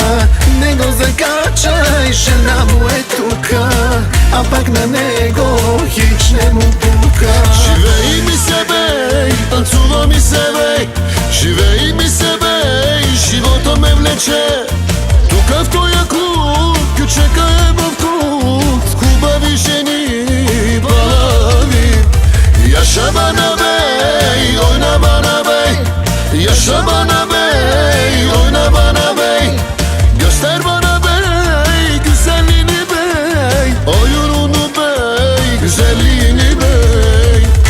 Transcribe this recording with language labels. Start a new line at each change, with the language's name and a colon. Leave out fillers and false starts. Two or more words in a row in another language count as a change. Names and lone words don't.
Bulgarian: Него закачай, жена му е тука, а пък на него хич не му пука. Живей ми се бей, танцува ми се бей. Живей ми се бей, живота ме влече. Тука в тоя клуб, кючека е в клуб, с хубави жени, балави.
Turkish: Yaşa bana bey, oyna bana bey. Yaşa bana bey, oyna bana bey. Göster bana bey, güzelliğini bey. Oyununu bey, güzelliğini bey.